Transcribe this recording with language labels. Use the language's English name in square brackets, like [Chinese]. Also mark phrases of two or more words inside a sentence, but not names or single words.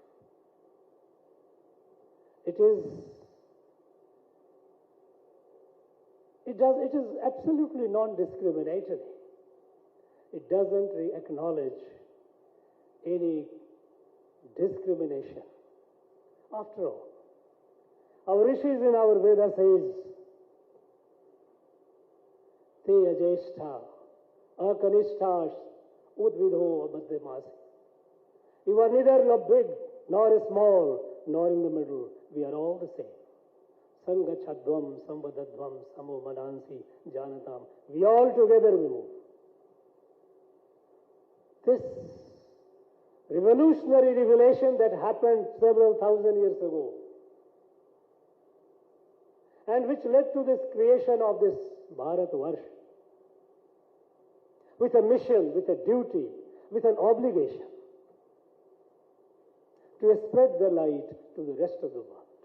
[English] It is absolutely non-discriminatory. It doesn't acknowledge any discrimination. After all, our rishis in our Veda says, [Sanskrit] ते अज्येष्ठा अकनिष्ठास उद्भिदो अमध्यमासः. [English] You are neither big nor small, nor in the middle. We are all the same. [Sanskrit] सङ्गच्छध्वं संवदध्वं सं वो मनांसि जानताम्. [English] We all together we move. This revolutionary revelation that happened several thousand years ago, and which led to this creation of this Bharatvarsh, with a mission, with a duty, with an obligation to spread the light to the rest of the world.